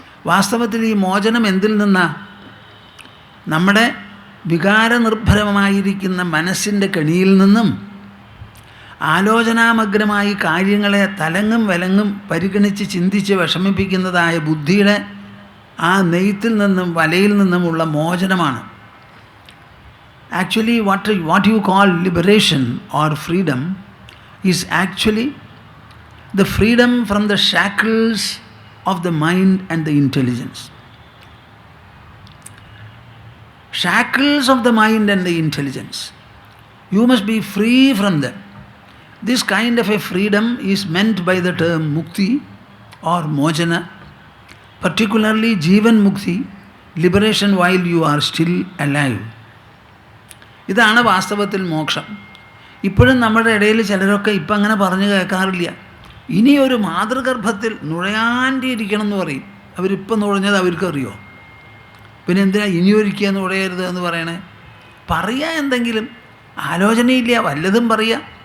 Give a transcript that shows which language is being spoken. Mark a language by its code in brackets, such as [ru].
[ml] വാസ്തവത്തിൽ ഈ മോചനം എന്തിൽ നിന്നാണ്? നമ്മുടെ വികാരനിർഭരമായിരിക്കുന്ന മനസ്സിൻ്റെ കെണിയിൽ നിന്നും ആലോചനാമഗ്രമായി കാര്യങ്ങളെ തലങ്ങും വിലങ്ങും പരിഗണിച്ച് ചിന്തിച്ച് വിഷമിപ്പിക്കുന്നതായ ബുദ്ധിയുടെ ആ നെയ്ത്തിൽ നിന്നും വലയിൽ നിന്നുമുള്ള മോചനമാണ്. [en] Actually, what you call liberation or freedom is actually the freedom from the shackles of the mind and the intelligence. Shackles of the mind and the intelligence. You must be free from them. This kind of a freedom is meant by the term mukti or mojana, particularly Jivan Mukti, liberation while you are still alive. [ml] ഇതാണ് വാസ്തവത്തിൽ മോക്ഷം. ഇപ്പോഴും നമ്മുടെ ഇടയിൽ ചിലരൊക്കെ ഇപ്പം അങ്ങനെ പറഞ്ഞു കേൾക്കാറില്ല. ഇനിയൊരു മാതൃഗർഭത്തിൽ നുഴയാണ്ടിരിക്കണം എന്ന് പറയും. അവരിപ്പം നുഴഞ്ഞത് അവർക്കറിയോ? പിന്നെ എന്തിനാ ഇനിയൊരിക്കുക നുഴയരുത് എന്ന് പറയണേ? പറയുക എന്തെങ്കിലും, ആലോചനയില്ല, വല്ലതും പറയുക.